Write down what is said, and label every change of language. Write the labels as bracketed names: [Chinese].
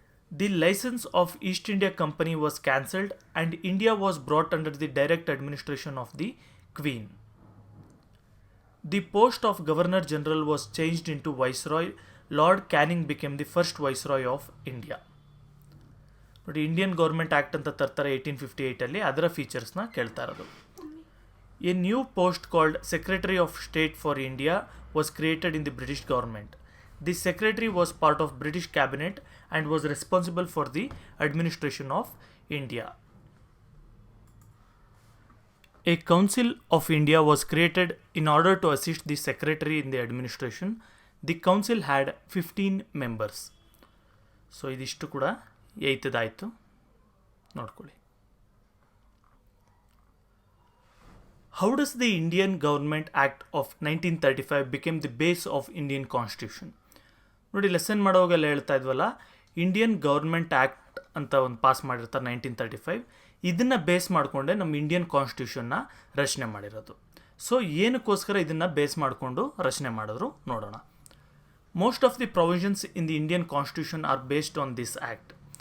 [English] The license of East India Company was cancelled and India was brought under the direct administration of the Queen. The post of Governor General was changed into Viceroy. Lord Canning became the first Viceroy of India. [Kannada] ನೋಡಿ, Indian government act ಅಂತ ತರ್ತಾರೆ 1858ಅಲ್ಲಿ, ಅದರ ಫೀಚರ್ಸ್ನ ಕೇಳ್ತಾ ಇರೋದು. [English] A new post called secretary of state for India was created in the British government. The secretary was part of British cabinet and was responsible for the administration of India. A Council of India was created in order to assist the Secretary in the administration. The Council had 15 members. [Kannada] So ಇದಿಷ್ಟು ಕೂಡ 8th ಆಯಿತು, ನೋಡ್ಕೊಳ್ಳಿ. [English] How does the Indian Government Act of 1935 became the base of Indian Constitution? [Kannada] ನೋಡಿ, lesson ಮಾಡೋವಾಗೆಲ್ಲ ಹೇಳ್ತಾ ಇದ್ವಲ್ಲ, Indian government act ಅಂತ ಒಂದು pass ಮಾಡಿರ್ತಾರೆ 1935. ಇದನ್ನು ಬೇಸ್ ಮಾಡಿಕೊಂಡೆ ನಮ್ಮ ಇಂಡಿಯನ್ ಕಾನ್ಸ್ಟಿಟ್ಯೂಷನ್ನ ರಚನೆ ಮಾಡಿರೋದು. ಸೊ ಏನಕ್ಕೋಸ್ಕರ ಇದನ್ನು ಬೇಸ್ ಮಾಡಿಕೊಂಡು ರಚನೆ ಮಾಡಿದ್ರು ನೋಡೋಣ. [English] Most of the provisions in the Indian constitution are based on this act.